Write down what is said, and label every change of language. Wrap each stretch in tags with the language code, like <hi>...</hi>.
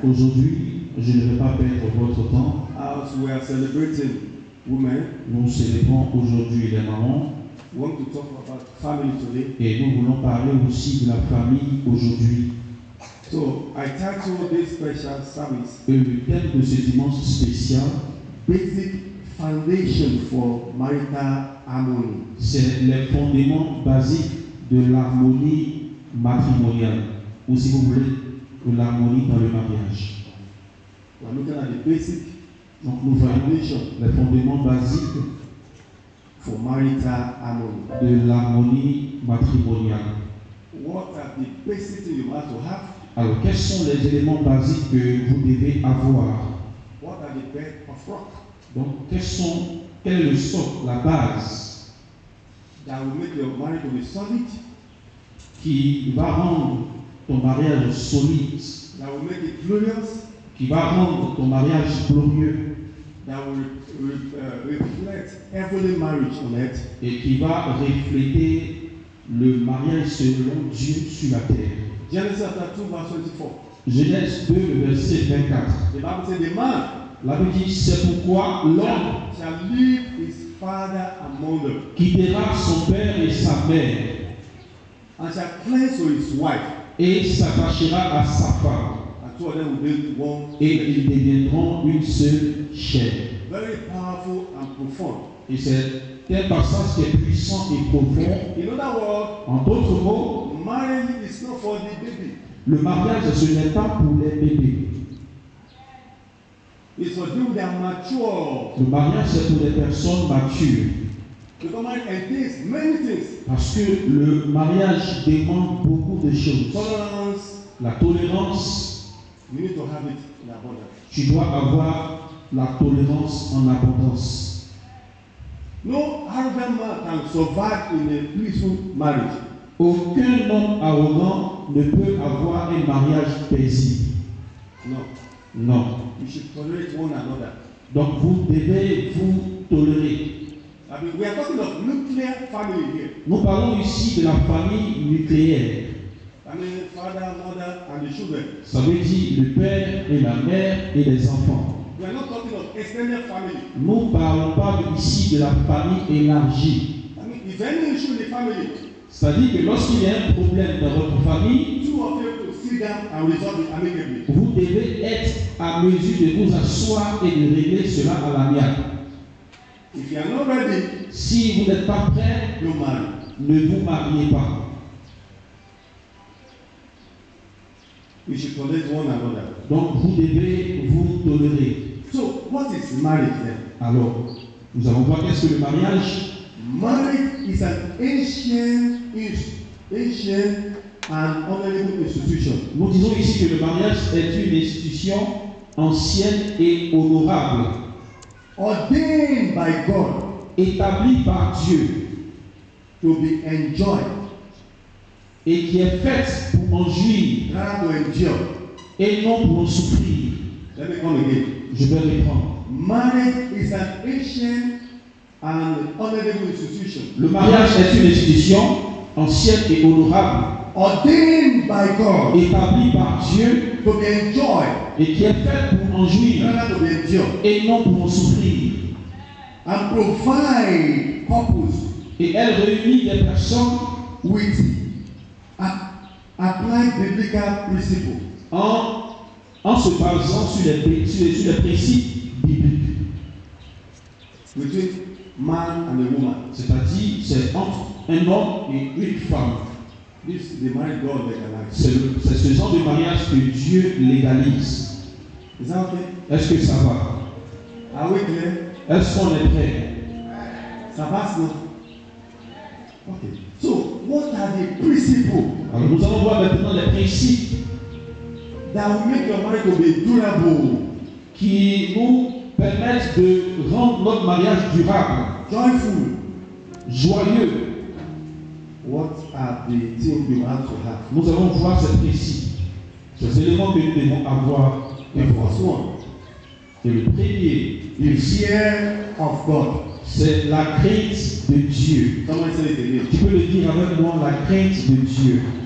<fr>Aujourd'hui, je ne vais pas perdre votre temps.</fr> <en>as we are celebrating women.</en> <fr>Nous célébrons aujourd'hui les mamans</fr> <en>We want to talk about family today.</en> <fr>et nous voulons parler aussi de la famille aujourd'hui.</fr> <en>So I titled this special service</en> <fr>Et le thème de ce dimanche spécial,</fr> <en>Basic Foundation for Marital Harmony.</en> <fr>c'est les fondements basiques de l'harmonie matrimoniale, ou si vous voulez, de l'harmonie dans le mariage.</fr> <en>We are looking at the basic</en> <fr>Donc nous voyons</fr> <en>foundation</en> <fr>les fondements basiques</fr> <en>for marital harmony.</en> <fr>de l'harmonie matrimoniale.</fr> <en>What are the basic things you have to have?</en> <fr>Alors, quels sont les éléments basiques que vous devez avoir?</fr> <en>What are the bed of rock</en> <fr>Donc, quel est le socle, la base</fr> <en>that will make your marriage to be solid,</en> <fr>qui va rendre ton mariage solide,</fr> <en>that will make it glorious,</en> <fr>qui va rendre ton mariage glorieux</fr> <en>that will reflect heavenly marriage on earth?</en> <fr>et qui va refléter le mariage selon Dieu sur la terre.</fr> <en>Genesis chapter 2 verse 24.</en> <fr>Genèse 2, le verset 24.</fr> <en>The Bible says the man</en> <fr>La Bible dit, c'est pourquoi l'homme</fr> <en>shall leave his father among them</en> <fr>quittera son père et sa mère</fr> <en>and shall cleave to his wife,</en> <fr>et s'attachera à sa femme,</fr> <en>and two of them will be one</en> <fr>et</fr> <en>flesh.</en> <fr>ils deviendront une seule chair.</fr> <en>Very powerful and profound.</en> <fr>Et c'est un passage qui est puissant et profond.</fr> <en>In other words,</en> <fr>En d'autres mots,</fr> <en>marriage is not for the baby.</en> <fr>le mariage, ce n'est pas pour les bébés.</fr> <en>It's for people that are mature.</en> <fr>Le mariage, c'est pour les personnes matures.</fr> <en>Because marriage entails many things.</en> <fr>Parce que le mariage demande beaucoup de choses.</fr> <en>Tolerance,</en> <fr>La tolérance,</fr> <en>you need to have it in abundance.</en> <fr>tu dois avoir la tolérance en abondance.</fr> <en>No arrogant man can survive in a peaceful marriage.</en> <fr>Aucun homme arrogant ne peut avoir un mariage paisible.</fr> <en>No.</en> <fr>Non.</fr> <en>You should tolerate one another.</en> <fr>Donc vous devez vous tolérer.</fr> <en>I mean, we are talking of nuclear family here.</en> <fr>Nous parlons ici de la famille nucléaire.</fr> <en>I mean, father, mother, and the children.</en> <fr>Ça veut dire le père et la mère et les enfants.</fr> <en>We are not talking of extended family.</en> <fr>Nous ne parlons pas ici de la famille élargie.</fr> <en>I mean, if any issue in the family,</en> <fr>C'est-à-dire que lorsqu'il y a un problème dans votre famille,</fr> <en>two of you to sit down and resolve it amicably.</en> <fr>vous devez être à mesure de vous asseoir et de régler cela à l'amiable.</fr> <en>If you are not ready,</en> <fr>Si vous n'êtes pas prêt,</fr> <en>don't marry.</en> <fr>ne vous mariez pas.</fr> <en>You should tolerate one another.</en> <fr>Donc vous devez vous tolérer.</fr> <en>So, what is marriage then?</en> <fr>Alors, nous allons voir qu'est-ce que le mariage.</fr> <en>Marriage is an ancient and honorable institution.</en> <fr>Nous disons ici que le mariage est une institution ancienne et honorable,</fr> <en>Ordained by God</en> <fr>établie par Dieu</fr> <en>to be enjoyed,</en> <fr>et qui est faite pour en jouir</fr> <en>rather to endure.</en> <fr>et non pour en souffrir.</fr> <en>Let me come again.</en> <fr>Je vais reprendre.</fr> <en>Marriage is an ancient and honorable institution.</en> <fr>Le mariage est une institution ancienne et honorable,</fr> <en>ordained by God</en> <fr>établie par Dieu</fr> <en>to be enjoyed,</en> <fr>et qui est faite pour en jouir</fr> <en>rather to be endured,</en> <fr>et non pour en souffrir.</fr> <en>and provide purpose</en> <fr>Et elle réunit des personnes</fr> <en>with applied biblical principles.</en> <fr>en se basant sur les principes bibliques.</fr> <en>Between man and a woman.</en> <fr>C'est-à-dire, c'est entre un homme et une femme.</fr> <en>This is the marriage God legalized.</en> <fr>C'est ce genre de mariage que Dieu légalise.</fr> <en>Is that okay?</en> <fr>Est-ce que ça va?</fr> <en>Are we clear?</en> <fr>Est-ce qu'on est prêt? Ça passe, non? Okay.</fr> <en>So, what are the principles</en> <fr>Alors, nous allons voir maintenant les principes</fr> <en>that will make your marriage to be durable,</en> <fr>qui nous permettent de rendre notre mariage durable,</fr> <en>joyful?</en> <fr>joyeux.</fr> <en>What are the things you have to have?</en> <fr>Nous allons voir ces principes, ces éléments que nous devons avoir.</fr> <en>The first one,</en> <fr>Et le premier,</fr> <en>the fear of God.</en> <fr>c'est la crainte de Dieu.</fr> <en>Someone say it again.</en> <fr>Tu peux le dire avec moi, la crainte de Dieu.</fr>